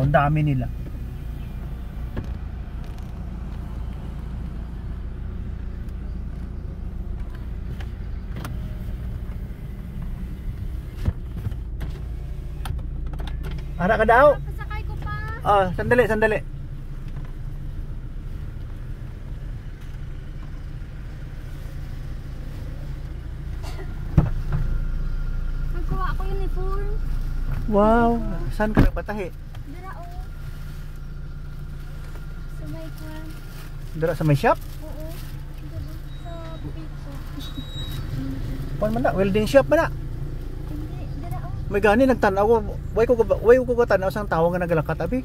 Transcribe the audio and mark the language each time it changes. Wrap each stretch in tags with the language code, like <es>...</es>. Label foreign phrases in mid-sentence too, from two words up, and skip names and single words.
<tl>Ang dami nila.</tl> <hil>Ara ka daw? Pasakay ko pa. Sandali. Nagkuha ako uniform.</hil> <tl>Wow, saan ka nagbatahi?</tl> <hil>Dira o. Sa may kwan. Dira sa may shop? Oo. Dira sa pito. Kuan man na, welding shop man na. Hindi, dira o. May gani nagtanaw, way ko tanaw sang tawo nga nagalakat abi.</hil>